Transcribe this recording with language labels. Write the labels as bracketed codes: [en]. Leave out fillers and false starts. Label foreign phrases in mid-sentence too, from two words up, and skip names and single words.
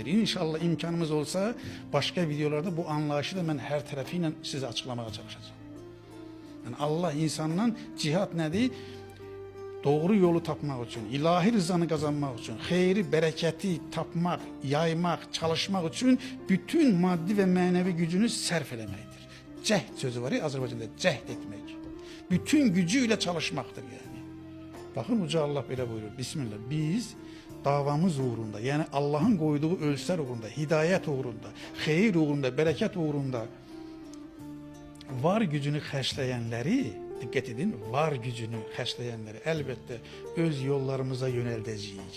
[tr] İnşallah imkanımız olsa başka videolarda bu anlayışı da ben her tarafıyla size açıklamaya çalışacağım. Yani Allah insanla cihad nedir? Doğru yolu tapmak için, ilahi rızanı kazanmak için, xeyri, bereketi tapmak, yaymak, çalışmak için bütün maddi ve manevi gücünü [az] sərf eləməkdir. Cəhd sözü var ya Azərbaycanda, cəhd etmek. [tr] Bütün gücüyle çalışmaktır yani. Bakın Uca Allah böyle buyuruyor. Bismillah. Biz davamız uğrunda, yani Allah'ın koyduğu ölçüler uğrunda, hidayet uğrunda, xeyir uğrunda, bereket uğrunda var gücünü xərcləyənləri, dikkat edin, var gücünü xərcləyənləri elbette öz yollarımıza yöneldəcəyik.